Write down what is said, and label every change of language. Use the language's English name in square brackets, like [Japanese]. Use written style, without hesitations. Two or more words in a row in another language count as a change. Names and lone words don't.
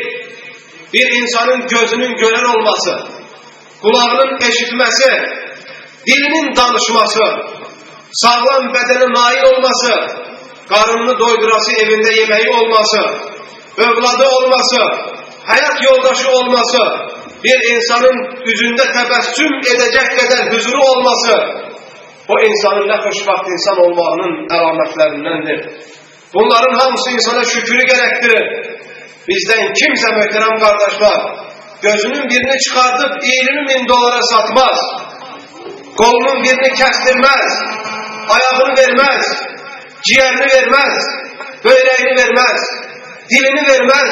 [Azerbaijani] Bir insanın gözünün görən olması, kulağının eşitməsi, dilinin danışması, sağlam bədənə nail olması, karnını doydurası evində yeməyi olması, övladı olması, hayat yoldaşı olması, bir insanın üzündə təbəssüm edəcək qədər huzuru olması, o insanın nə xoşbaxt insan olmağının əlamətlərindəndir. Bunların hamısı insana şükrü gerektirir. [Turkish] Bizden kimse, [Azerbaijani] möhtərəm qardaşlar, [Turkish] gözünün birini çıkartıp $20.000 satmaz, kolunun birini kestirmez, ayağını vermez, ciğerini vermez, böreğini vermez, dilini vermez.